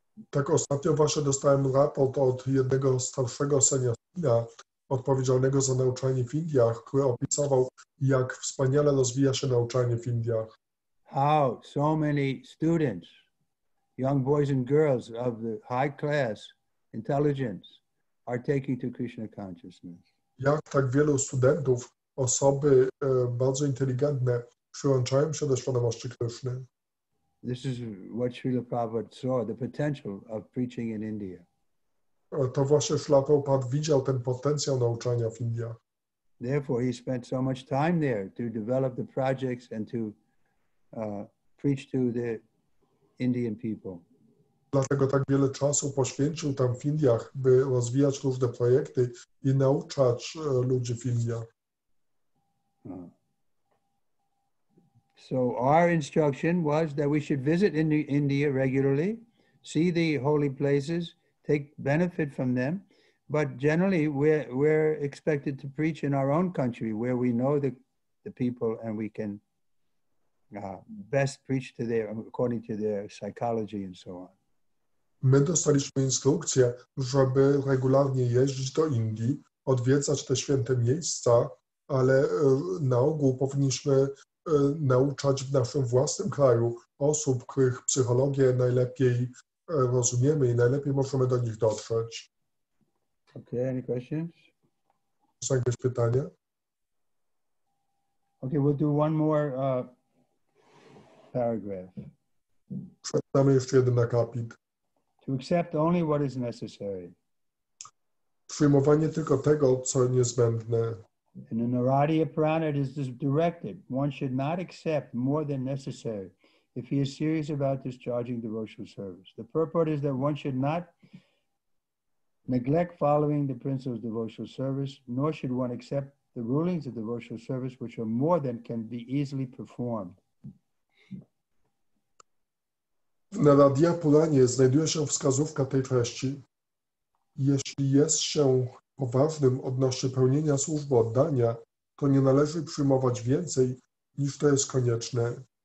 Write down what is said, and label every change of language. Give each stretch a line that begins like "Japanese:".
Polish: Tak ostatnio właśnie dostałem raport od jednego starszego seniorina odpowiedzialnego za nauczanie w Indiach, który opisywał, jak wspaniale rozwija się nauczanie w Indiach.
English: How so many students, young boys and girls of the high class intelligence are taking to Krishna consciousness.
Polish: Jak tak wielu studentów, osoby bardzo inteligentne przyłączają się do świadomości Kryszny.
English: This is what Srila Prabhupada saw, the potential of preaching in India.
Polish: To właśnie Śrila Prabhupada widział ten potencjał nauczania w Indiach.
English: Therefore, he spent so much time there to develop the projects and to preach to the Indian people.
Polish: Dlatego tak wiele czasu poświęcił tam w Indiach, by rozwijać różne projekty i nauczać ludzi w Indiach.
English: So our instruction was that we should visit India regularly, see the holy places, take benefit from them, but generally we're expected to preach in our own country where we know the people and we can best preach to according to their psychology and so on.
Polish: My dostaliśmy instrukcję, żeby regularnie jeździć do Indii, odwiedzać te święte miejsca, ale na ogół powinniśmy nauczać w naszym własnym kraju osób, których psychologię najlepiej rozumiemy i najlepiej możemy do nich dotrzeć.
English: Okay, any questions?
Polish: Są jakieś pytania?
English: Okay, we'll do one more paragraph.
Polish: Przeczytamy jeszcze jeden akapit.
English: To accept only what is necessary.
Polish: Przyjmowanie tylko tego, co niezbędne.
English: In the Naradiya Purana, it is directed. One should not accept more than necessary if he is serious about discharging devotional service. The purport is that one should not neglect following the principles of devotional service, nor should one accept the rulings of devotional service, which are more than can be easily performed.
Polish: W Naradiya Puranie znajduje się wskazówka tej treści. Jeśli jest się poważnym odnośnie pełnienia służby oddania, to nie należy przyjmować więcej, niż to jest konieczne.